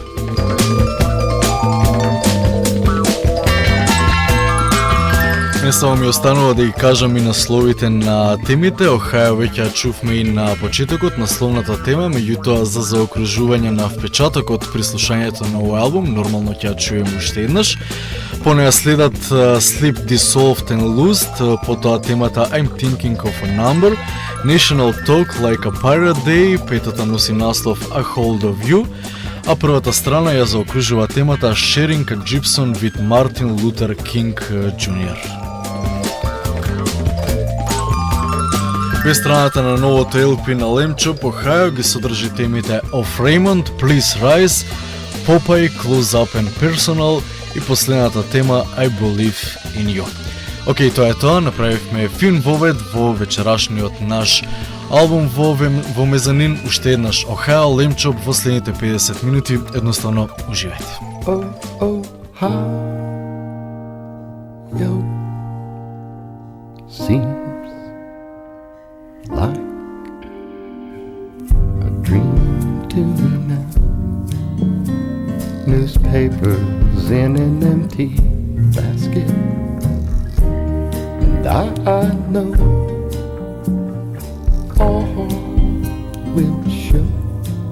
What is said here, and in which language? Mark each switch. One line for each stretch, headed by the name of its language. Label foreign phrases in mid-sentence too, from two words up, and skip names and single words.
Macedonian: Не само ми останува да ги кажам и насловите на темите. Ohio веќе чувме и на почетокот, насловната тема, меѓутоа за заокружување на впечатокот при слушањето на овој албум, нормално ќе чуем уште еднаш. По неа следат Sleep Dissolved and Loosed, потоа темата I'm Thinking of a Number, National Talk Like a Pirate Day, петата носи наслов A Hold of You, а првата страна ја заокружува темата Sharing a Gypsum with Martin Luther King Jr. Без страната на новото LP на Lamb Chop, Ohio ги содржи темите Of Raymond, Please Rise, Popeye, Close Up and Personal и последната тема I Believe in You. Океј, тоа е тоа, направивме фин вовед во вечерашниот наш албум во Мезанин, уште еднаш Ohio, Lamb Chop во следните 50 минути, едноставно уживајте.
English: Oh, oh, how yo seems like a dream tonight. Newspapers in an empty basket, and I know all will show